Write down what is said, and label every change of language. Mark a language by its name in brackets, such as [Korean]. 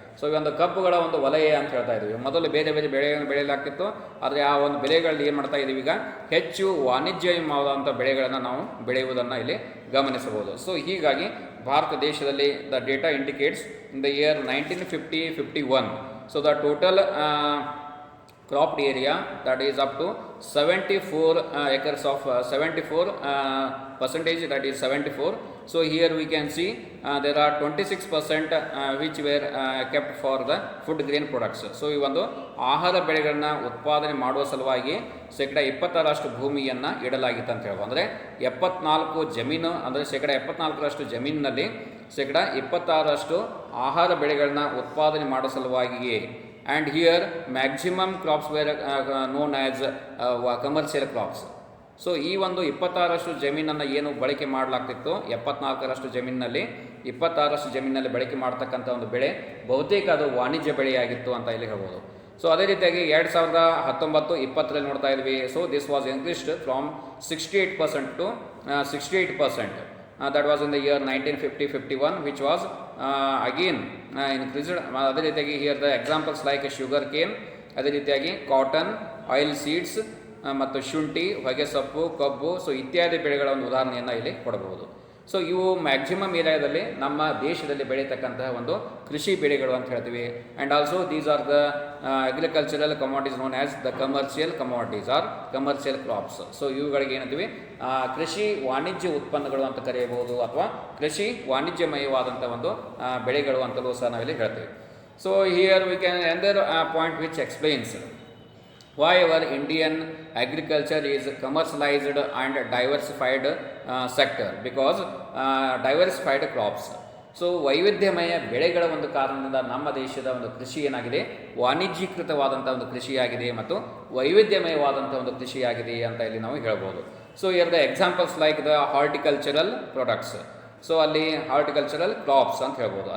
[Kannada] So ಈ ಒಂದು ಕಬ್ಬುಗಳ ಒಂದು ವಲಯ ಅಂತ ಹೇಳ್ತಾ ಇದ್ದೀವಿ. ಮೊದಲು ಬೇರೆ ಬೇರೆ ಬೆಳೆಗಳನ್ನು ಬೆಳೆಯಲಾಗ್ತಿತ್ತು, ಆದರೆ ಆ ಒಂದು ಬೆಳೆಗಳಲ್ಲಿ ಏನು ಮಾಡ್ತಾ ಇದ್ದೀವಿ, ಈಗ ಹೆಚ್ಚು ವಾಣಿಜ್ಯಮಯವಾದಂಥ ಬೆಳೆಗಳನ್ನು ನಾವು ಬೆಳೆಯುವುದನ್ನು ಇಲ್ಲಿ ಗಮನಿಸಬಹುದು. [English] so [Kannada] ಹೀಗಾಗಿ ಭಾರತ ದೇಶದಲ್ಲಿ [English] The data indicates in the year 1950-51. So the total cropped area that is up to 74 acres of 74 percentage, that is 74. So here we can see there are 26% which were kept for the food grain products. [Kannada] So ಈ ಒಂದು ಆಹಾರ ಬೆಳೆಗಳನ್ನು ಉತ್ಪಾದನೆ ಮಾಡುವ ಸಲುವಾಗಿ 26% ಭೂಮಿಯನ್ನು ಇಡಲಾಗಿತ್ತು ಅಂತ ಹೇಳ್ಬೋದು. ಅಂದರೆ 74 ಜಮೀನು ಅಂದರೆ 74% ಜಮೀನಿನಲ್ಲಿ 26% ಆಹಾರ ಬೆಳೆಗಳನ್ನ ಉತ್ಪಾದನೆ ಮಾಡುವ ಸಲುವಾಗಿಯೇ. [English] And here maximum crops were known as commercial crops. [Kannada] So ಈ ಒಂದು 26% ಜಮೀನನ್ನು ಏನು ಬಳಕೆ ಮಾಡಲಾಗ್ತಿತ್ತು, 74% ಜಮೀನಿನಲ್ಲಿ 26% ಜಮೀನಿನಲ್ಲಿ ಬಳಕೆ ಮಾಡ್ತಕ್ಕಂಥ ಒಂದು ಬೆಳೆ ಬಹುತೇಕ ಅದು ವಾಣಿಜ್ಯ ಬೆಳೆಯಾಗಿತ್ತು ಅಂತ ಇಲ್ಲಿ ಹೇಳ್ಬೋದು. [English] so [Kannada] ಅದೇ ರೀತಿಯಾಗಿ 2019-20 ನೋಡ್ತಾ ಇದ್ವಿ. [English] So this was increased from 68% to 68%. That was in the year 1950-51, which was again increased. [Kannada] ಅದೇ ರೀತಿಯಾಗಿ [English] here the examples like sugar cane, [Kannada] ಅದೇ ರೀತಿಯಾಗಿ ಕಾಟನ್, ಆಯಿಲ್ ಸೀಡ್ಸ್ ಮತ್ತು ಶುಂಠಿ, ಹೊಗೆಸೊಪ್ಪು, ಕಬ್ಬು, ಸೊ ಇತ್ಯಾದಿ ಬೆಳೆಗಳ ಒಂದು ಉದಾಹರಣೆಯನ್ನು ಇಲ್ಲಿ ಕೊಡಬಹುದು. ಸೊ ಇವು ಮ್ಯಾಕ್ಸಿಮಮ್ ಏರಿಯಾದಲ್ಲಿ ನಮ್ಮ ದೇಶದಲ್ಲಿ ಬೆಳೀತಕ್ಕಂತಹ ಒಂದು ಕೃಷಿ ಬೆಳೆಗಳು ಅಂತ ಹೇಳ್ತೀವಿ. [English] And also these are the agricultural commodities known as the commercial commodities or commercial crops. [Kannada] So ಇವುಗಳಿಗೆ ಏನಂತೀವಿ, ಕೃಷಿ ವಾಣಿಜ್ಯ ಉತ್ಪನ್ನಗಳು ಅಂತ ಕರೆಯಬಹುದು, ಅಥವಾ ಕೃಷಿ ವಾಣಿಜ್ಯಮಯವಾದಂಥ ಒಂದು ಬೆಳೆಗಳು ಅಂತಲೂ ಸಹ ನಾವಿಲ್ಲಿ ಹೇಳ್ತೀವಿ. [English] So here we can under point which explains why our Indian agriculture is commercialized and diversified sector, because diversified crops. [Kannada] So ವೈವಿಧ್ಯಮಯ ಬೆಳೆಗಳ ಒಂದು ಕಾರಣದಿಂದ ನಮ್ಮ ದೇಶದ ಒಂದು ಕೃಷಿ ಏನಾಗಿದೆ, ವಾಣಿಜ್ಯೀಕೃತವಾದಂಥ ಒಂದು ಕೃಷಿಯಾಗಿದೆ ಮತ್ತು ವೈವಿಧ್ಯಮಯವಾದಂಥ ಒಂದು ಕೃಷಿಯಾಗಿದೆ ಅಂತ ಇಲ್ಲಿ ನಾವು ಹೇಳ್ಬೋದು. [English] So here the examples like the horticultural products. So ಅಲ್ಲಿ horticultural crops [Kannada] ಅಂತ ಹೇಳ್ಬೋದು.